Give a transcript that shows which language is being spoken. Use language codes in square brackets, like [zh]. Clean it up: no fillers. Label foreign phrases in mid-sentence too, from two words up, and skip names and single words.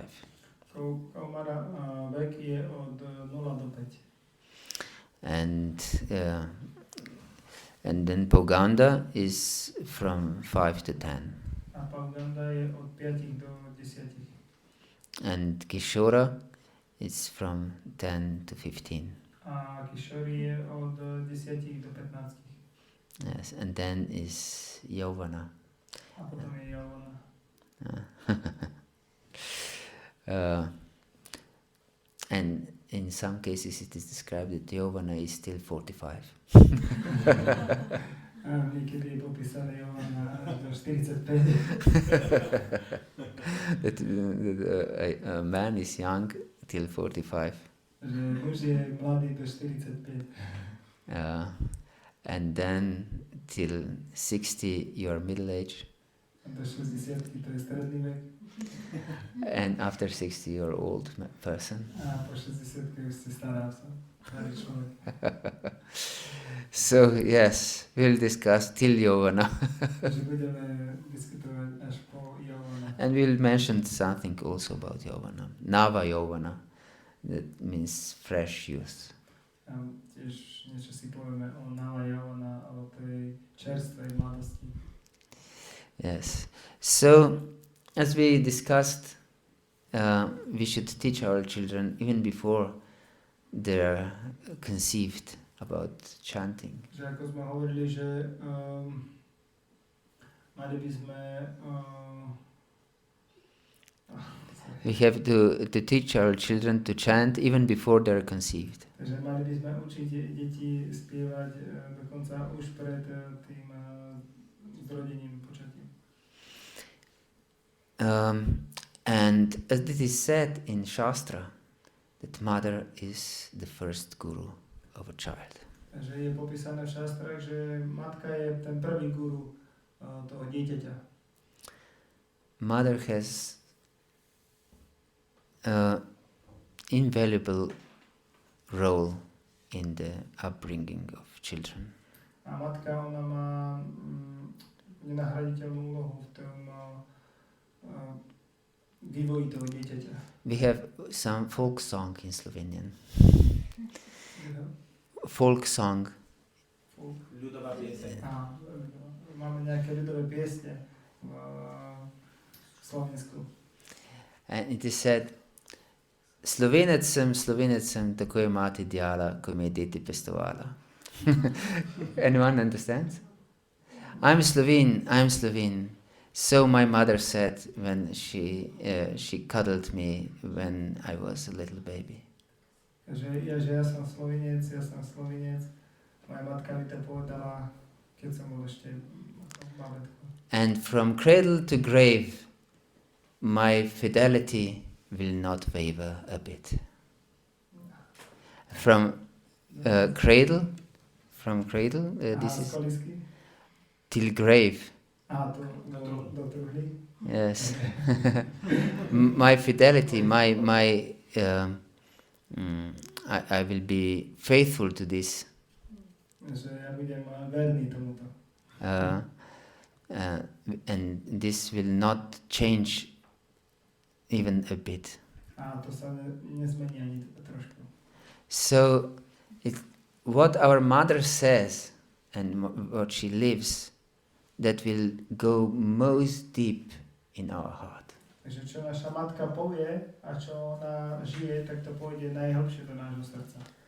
[sk] Kaumara vek je od 0 do 5. [en] And then Bhagavata is from 5 to 10. [sk] A Bhagavata je od 5 do 10. [en] And Kishora is from 10 to 15. [sk] A Kishori je od 10 do 15. [en] Yes, and then is Yavana. [sk] A potom je Yavana. [en] And in some cases it is described that Yavana is still 45. [sk] Niekedy je popísané Yavana až do 45. [en] That a man is young till 45. [sk] Že muž je mladý do 45. [en] And then till 60 you are middle age. [sk] A do 60 to je stredný vek. [en] And after 60 you're old person. [sk] A po 60 už si stará sa. Starý človek. [en] So yes, we'll discuss till Yavana. [sk] Takže budeme diskutovať až po Yavana. [en] And we'll mention something also about Yavana. Nava Yavana. That means fresh youth. [sk] A tiež niečo si povieme o Nava Yavana, o tej čerstvej mladosti. [en] Yes. So, as we discussed, we should teach our children even before they're conceived about chanting. [sk] Že ako sme hovorili, že mali by sme [en] we have to teach our children to chant even before they're conceived. [sk] Takže mali by sme učiť deti spievať dokonca už pred tým zrodením, počatím. [en] And as it is said in Shastra, that mother is the first guru of a child. [sk] Takže je popísané v šastrách, že matka je ten prvý guru toho dieťaťa. [en] Mother has invaluable role in the upbringing of children. [sk] A matka, ona má nenahraditeľnú úlohu v tom vývoji toho dieťaťa. [en] We have some folk song in Slovenian. Folk song. [sk] Ľudová pieseň. Máme nejaké ľudové piesne v Slovensku. [en] And it is said, [sl] Slovenec sem, tako je mati djala, ko me je deti pestovala. [en] Anyone understands? I'm Slovene. So my mother said when she cuddled me when I was a little baby. [sk] Že ja som Slovinec. Moja matka mi to povedala, keď som bol ešte bábätko. [en] And from cradle to grave, my fidelity will not waver a bit. From cradle, this is till grave. [sk] Do truhly. [en] Yes. My fidelity, I will be faithful to this. [sk] Že ja budem verný tomuto. [en] And this will not change even a bit. [sk] A to sa nezmení ani trošku. [en] So, what our mother says and what she lives, that will go most deep in our heart. [sk] Takže čo naša matka povie a čo ona žije, tak to pôjde najhlbšie do nášho srdca.